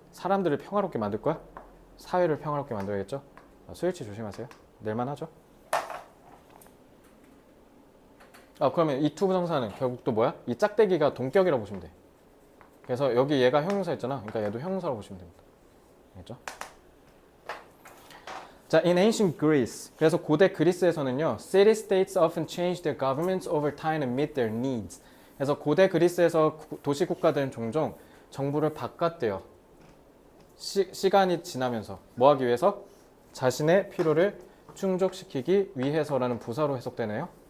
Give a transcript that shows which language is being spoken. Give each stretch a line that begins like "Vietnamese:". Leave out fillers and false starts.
Korean: 사람들을 평화롭게 만들 거야? 사회를 평화롭게 만들어야겠죠? 스위치 조심하세요. 낼만 하죠? 그러면 이 투부정사는 결국 또 뭐야? 이 짝대기가 동격이라고 보시면 돼. 그래서 여기 얘가 형용사였잖아. 그러니까 얘도 형용사라고 보시면 됩니다. 알겠죠?
English: 자, in ancient Greece.
Korean: 그래서 고대 그리스에서는요,
English: city-states often changed their governments over time and meet their needs.
Korean: 그래서 고대 그리스에서 도시 국가들은 종종 정부를 바꿨대요. 시간이 지나면서 뭐 하기 위해서? 자신의 필요를 충족시키기 위해서라는 부사로 해석되네요.